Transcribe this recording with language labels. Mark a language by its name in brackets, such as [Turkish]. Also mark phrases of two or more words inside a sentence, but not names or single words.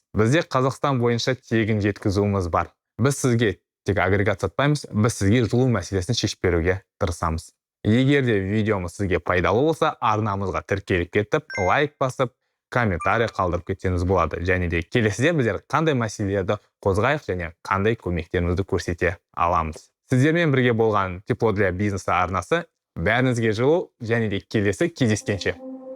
[Kazakh] Бізде Қазақстан бойынша тегін жеткізуіміз бар. Біз сізге тек агрегат сатпаймыз, біз сізге жылу мәселесін шешіп беруге тырысамыз. Егер де видеомыз сізге пайдалы болса, арнамызға тіркеліп кетіп, лайк басып, комментарий қалдырып кетсеңіз болады. Және де келесіде біздер қандай мәселелерді қозғайық және қандай көмектерімізді көрсете аламыз. Сіздермен бірге болған Тепло для бизнеса арнасы. Бәріңізге жылу және де келесі кездескенше.